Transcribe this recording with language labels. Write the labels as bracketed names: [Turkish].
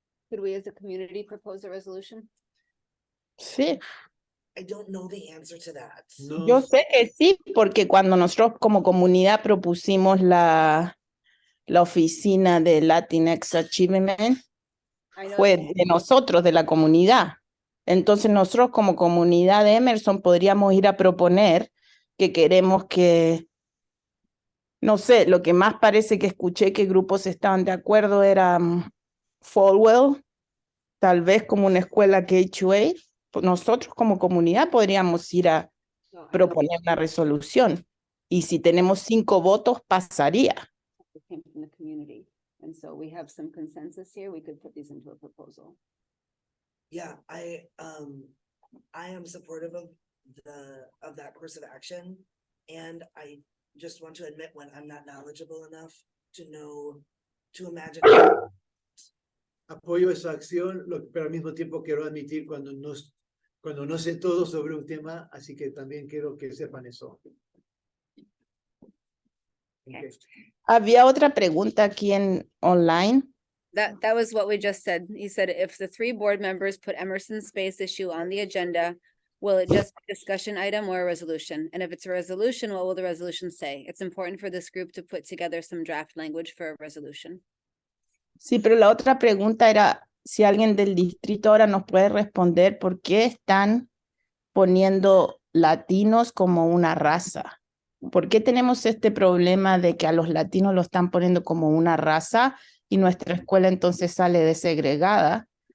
[English] Could we as a community propose a resolution? [Spanish] Sí. [English] I don't know the answer to that. [Spanish] No. Yo sé que sí, porque cuando nosotros como comunidad propusimos la oficina de Latinx Achievement, fue de nosotros, de la comunidad. Entonces nosotros como comunidad de Emerson podríamos ir a proponer que queremos que, no sé, lo que más parece que escuché que grupos estaban de acuerdo era Falwell, tal vez como una escuela KHUA. Nosotros como comunidad podríamos ir a proponer una resolución y si tenemos 5 votos pasaría. [English] And so we have some consensus here. We could put these into a proposal. Yeah, I am supportive of that course of action. And I just want to admit when I'm not knowledgeable enough to know, to imagine. [Spanish] Apoyo esa acción, pero al mismo tiempo quiero admitir cuando no sé todo sobre un tema, así que también quiero que sepan eso. [English] Okay. [Spanish] Había otra pregunta aquí en online. [English] That was what we just said. He said, if the 3 board members put Emerson's space issue on the agenda, will it just be a discussion item or a resolution? And if it's a resolution, what will the resolution say? It's important for this group to put together some draft language for a resolution. [Spanish] Sí, pero la otra pregunta era si alguien del distrito ahora nos puede responder por qué están poniendo latinos como una raza. ¿Por qué tenemos este problema de que a los latinos lo están poniendo como una raza y nuestra escuela entonces sale desegregada?